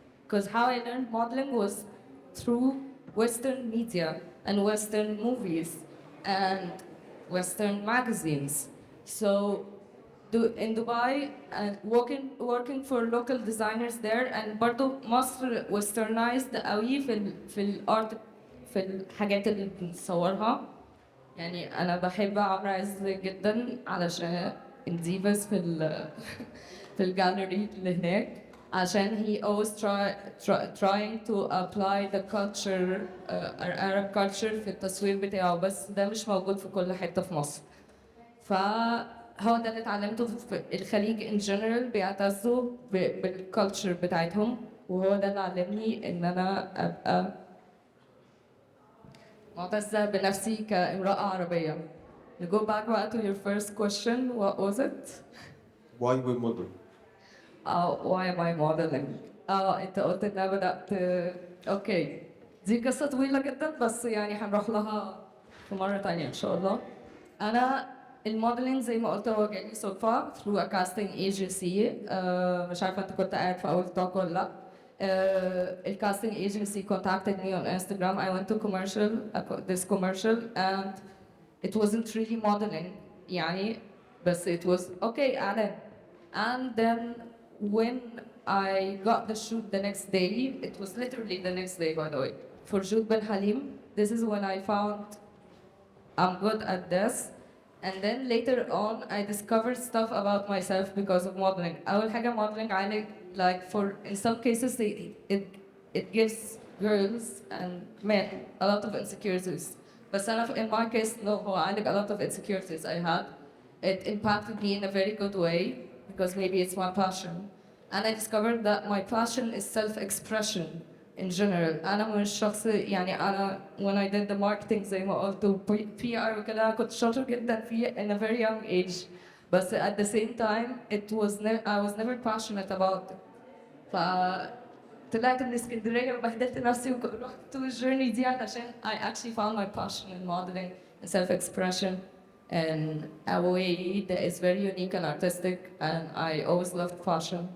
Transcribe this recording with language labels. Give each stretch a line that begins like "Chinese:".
English: Because how I learned modeling was through Western media and Western movies and Western magazines. So in Dubai, working for local designers there, and
Arabic: برضو مصر westernized قوي في الارت، في الحاجات اللي بنصورها. يعني أنا بحب عمرو عز جدا علشان الديفاز في الجاليري اللي هناك، عشان
English: he always trying to apply the culture Arab culture
Arabic: في التصوير بتاعه، بس ده مش موجود في كل حتة في مصر. فهو ده اللي اتعلمته في الخليج
English: in general،
Arabic: بيعتزوا بالكالتشر بتاعتهم، وهو ده اللي علمني إن أنا أبقى معتزة بنفسي كامرأة عربية.
English: To go back to your first question, what was it? Why we model? Why am I modeling?
Arabic: انت قلت ان انا بدأت. اوكي، دي قصة طويلة جدا بس يعني هنروح لها في مرة تانية ان شاء الله. انا الموديلينج زي ما قلت هو جالي صدفة
English: through a casting agency.
Arabic: مش عارفة انت كنت قاعد في اول توك ولا لا.
English: The casting agency contacted me on Instagram. I went to this commercial, and it wasn't really modeling, يعني, but it was okay, Alan. And then when I got the shoot the next day, it was literally the next day, by the way, for Jude Ben Halim. This is when I found I'm good at this. And then later on, I discovered stuff about myself because of modeling.
Arabic: أول حاجة
English: modeling like for in some cases it gives girls and men a lot of insecurities. But in my case, no, a lot of insecurities I had. It impacted me in a very good way because maybe it's my passion. And I discovered that my passion is self-expression in general.
Arabic: أنا مش شخص يعني أنا
English: when I did the marketing
Arabic: زي ما قلت PR وكده كنت شاطر جدا فيه
English: in a very young age. But at the same time, I was never passionate about it.
Arabic: فطلعت من اسكندرية وبهدلت نفسي ورحت الجيرني دي علشان
English: I actually found my passion in modeling and self-expression in a way that is very unique and artistic, and I always loved fashion.